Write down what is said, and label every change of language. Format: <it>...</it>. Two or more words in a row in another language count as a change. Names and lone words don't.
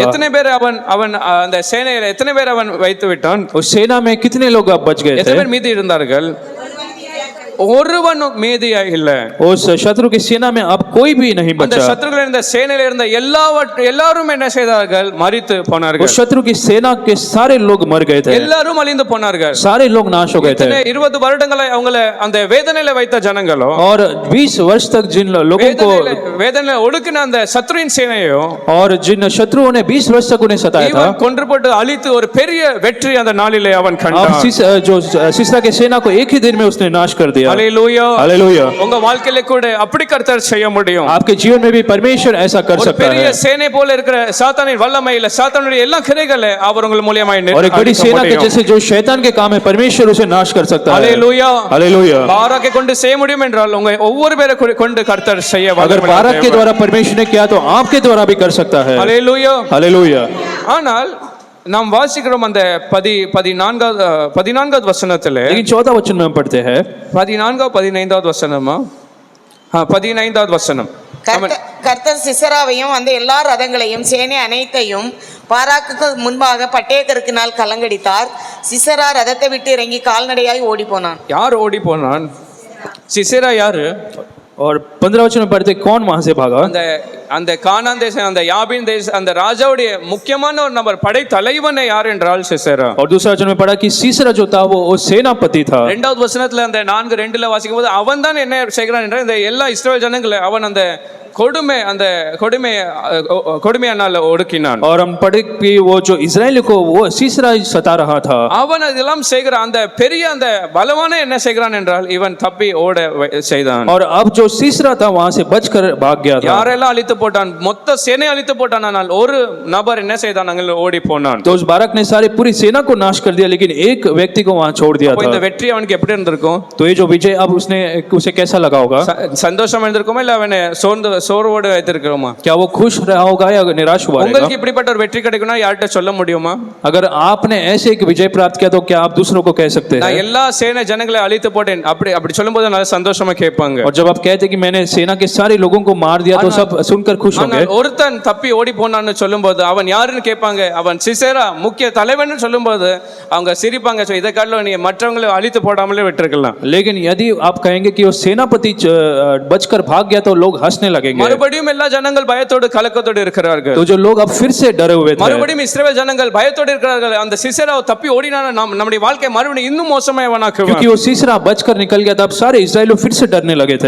<ta>எத்தனை பேர் அவன் அந்த சேனையில எத்தனை பேர் அவன் வைத்து விட்டான்?</ta> <hi>उस सेना में कितने लोग अब बच गए</hi> <ta>எத்தனை</ta> <hi>थे?</hi> <ta>பேர் மீதி இருந்தார்கள்? ஒருவனும் மீதியா இல்ல।</ta> <hi>उस शत्रु की सेना में अब कोई भी नहीं</hi> <ta>அந்த</ta> <hi>बचा।</hi> <ta>சத்துருக்கள் இருந்த சேனையில இருந்த எல்லாரும் என்ன செய்தார்கள்? மரித்து</ta> <hi>उस</hi> <ta>போனார்கள்।</ta> <hi>शत्रु की सेना के सारे लोग मर गए थे,</hi> <ta>எல்லாரும் அழிந்து போனார்கள்।</ta> <hi>सारे लोग नाश हो गए थे।</hi> <ta>20 வருடங்களை அவங்கள அந்த வேதனையில வைத்த ஜனங்களோ</ta> <hi>और 20 वर्ष तक जिन लोगों को</hi> <ta>வேதனையில ஒடுக்கின அந்த சத்துருவின் சேனையோ</ta> <hi>और जिन शत्रुओं ने 20 वर्ष तक उन्हें सताया था,</hi> <ta>இவன் கொன்று போட்டு அழித்து ஒரு பெரிய வெற்றி அந்த நாளிலே அவன்</ta> <hi>अब</hi> <ta>கண்டான்।</ta> <hi>जो सीसरा के सेना को एक ही दिन में उसने नाश कर दिया।</hi> <ta>ஹalleluya।</ta> <hi>हालेलुया।</hi> <ta>உங்க வாழ்க்கையில கூட அப்படி கர்த்தர் செய்ய முடியும்।</ta> <hi>आपके जीवन में भी परमेश्वर ऐसा कर</hi> <ta>ஒரு</ta> <hi>सकता</hi> <ta>பெரிய</ta> <hi>है।</hi> <ta>சேனை போல இருக்கிற சாத்தானின் வல்லமையில சாத்தானுடைய எல்லா கிரைகளை அவர் உங்கள் மூலமாய்</ta> <hi>और एक बड़ी सेना के जैसे जो शैतान के काम है परमेश्वर उसे नाश कर सकता है।</hi> <ta>ஹalleluya।</ta> <hi>हालेलुया।</hi> <ta>பாராக்கை கொண்டு செய்ய முடியும் என்றால் உங்க ஒவ்வொரு பேரை கொண்டு கர்த்தர் செய்ய</ta> <hi>अगर बारक के द्वारा परमेश्वर ने किया तो आपके द्वारा भी कर सकता है।</hi> <ta>ஹalleluya।</ta> <hi>हालेलुया।</hi> <ta>ஆனால் நாம் வாசிக்கிறோம் அந்த 14வது வசனத்துல</ta> <hi>लेकिन 14 वचन में हम पढ़ते हैं</hi> <ta>15வது வசனமா 15வது வசனம் கர்த்தர் சிசராவையும் அந்த எல்லா ரதங்களையும் சேனை அனைத்தையும் பாராக்குக்கு முன்பாக பட்டயக்கருக்கினால் கலங்கடித்தார். சிசரா ரதத்தை விட்டு இறங்கி கால்நடையாய் ஓடி போனான். யார் ஓடி போனான்? சிசேரா யாரு?</ta> <hi>और 15 वचन में पढ़ते कौन वहां से भागा?</hi> <ta>அந்த கானான் தேசம், அந்த யாபின் தேசம், அந்த ராஜாவுடைய முக்கியமான ஒரு நபர், படை தலைவனே யார் என்றால் சிசேரா.</ta> <hi>और दूसरा वचन में पढ़ा कि सीसरा जो था वो सेनापति था.</hi> <ta>இரண்டாவது வசனத்துல அந்த 4:2 வாசிக்கும் போது அவன் தான் என்ன செய்கிறான் என்றால் இந்த எல்லா இஸ்ரவேல் ஜனங்களை அவன் அந்த கொடுமையானால ஒடுக்கினான்.</ta> <hi>और हम पढ़े कि वो जो इस्राएल को वो सीसरा सता रहा था.</hi> <ta>அவன் அதெல்லாம் செய்கிறான். அந்த பெரிய அந்த பலவான என்ன செய்கிறான் என்றால் இவன் தப்பி ஓட செய்தான்.</ta> <hi>और अब जो सीसरा था वहां से बचकर भाग गया था.</hi> <ta>யாரெல்லாம் அழித்து போட்டான்? மொத்த சேனை அழித்து போட்டான். ஆனால் ஒரு நபர் என்ன செய்தான்? அங்க ஓடி போனான்.</ta> <hi>तो उस बारक ने सारी पूरी सेना को नाश कर दिया, लेकिन एक व्यक्ति को वहां छोड़ दिया था.</hi> <ta>இந்த வெற்றி அவனுக்கு எப்படி இருந்திருக்கும்?</ta> <hi>तो ये जो विजय अब उसे कैसा लगा होगा?</hi> <ta>சந்தோஷமா இருந்திருக்குமா இல்ல அவனை சோர்வோடு வைத்திருக்கிறோமா?</ta> <hi>क्या वो खुश रहा होगा या निराश हुआ रहेगा?</hi> <ta>உங்களுக்கு இப்படிப்பட்ட ஒரு வெற்றி கிடைக்கும்னா யார்கிட்ட சொல்ல முடியுமா?</ta> <hi>अगर आपने ऐसे एक विजय प्राप्त किया तो क्या आप दूसरों को कह सकते हैं?</hi> <ta>நான் எல்லா சேனை ஜனங்களை அழித்து போட்டேன் அப்படி சொல்லும்போது நல்ல சந்தோஷமா கேட்பாங்க.</ta> <hi>और जब आप कहते हैं कि मैंने सेना के सारे लोगों को मार दिया तो सब सुनकर खुश होंगे.</hi> <ta>ஒருத்தன் தப்பி ஓடி போனான்னு சொல்லும்போது அவன் யாருன்னு கேட்பாங்க. அவன் சிசேரா முக்கிய தலைவன் சொல்லும்போது அவங்க சிரிப்பாங்க. இதை காட்டிலும் நீ மற்றவங்களை அழித்து போடாமலே விட்டுருக்கலாம்.</ta> <hi>लेकिन यदि आप कहेंगे कि वो सेनापति बचकर भाग गया तो लोग हंसने लगेंगे.</hi> <ta>மறுபடியும் எல்லா ஜனங்கள் பயத்தோடு கலக்கத்தோடு இருக்கிறார்கள்.</ta> <hi>तो जो लोग अब फिर से डरे हुए थे.</hi> <ta>மறுபடியும் இஸ்ரவேல் ஜனங்கள் பயத்தோடு இருக்கிறார்கள். அந்த சிசேரா தப்பி ஓடினான நம்முடைய வாழ்க்கை மறுபடியும் இன்னும் மோசமாயவனாக்குவான்.</ta> <hi>क्योंकि वो सीसरा बचकर निकल गया था, अब सारे इस्राएली फिर से डरने लगे थे.</hi>